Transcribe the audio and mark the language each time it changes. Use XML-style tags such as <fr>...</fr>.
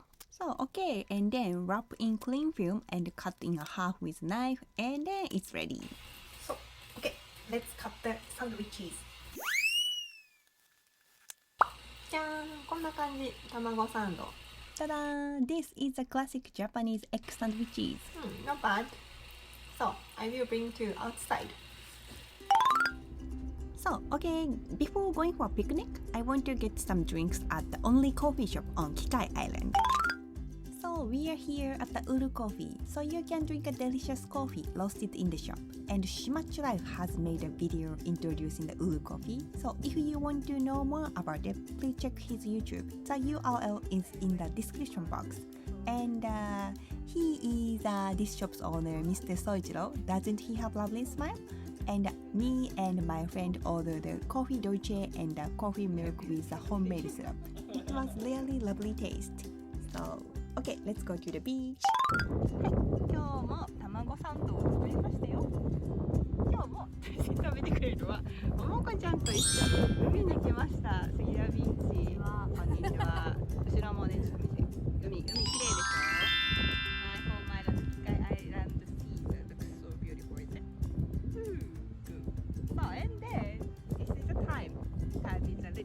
<en>So, okay, and then wrap in cling film and cut in half with a knife, and then it's ready. So okay, let's cut the sandwiches.</en> <ja>じゃーん、こんな感じ、卵サンド。</ja> <en>Ta-da! This is a classic Japanese egg sandwiches. Not bad. So I will bring to outside. So, okay, before going for a picnic, I want to get some drinks at the only coffee shop on Kikai Island. So, we are here at the Uru Coffee, so you can drink a delicious coffee roasted in the shop. And Shimachu Life has made a video introducing the Uru Coffee, so if you want to know more about it, please check his YouTube. The URL is in the description box. And he is this shop's owner, Mr. Soichiro. Doesn't he have lovely smile? And me and my friend ordered the coffee dolce and the coffee milk with the homemade syrup. It was really lovely taste. So, okay, let's go to the beach.</en> <ja>はい、今日も卵サンドを作りましたよ。今日も食べてくれるのはももこちゃんと一緒に海に来ました。杉田ビーチはこんにちは。後ろもね、海綺麗でしょ。</ja> <en>My home island, Kikai Island sea looks so beautiful, isn't it? Good. So and then this is the time. 旅</en>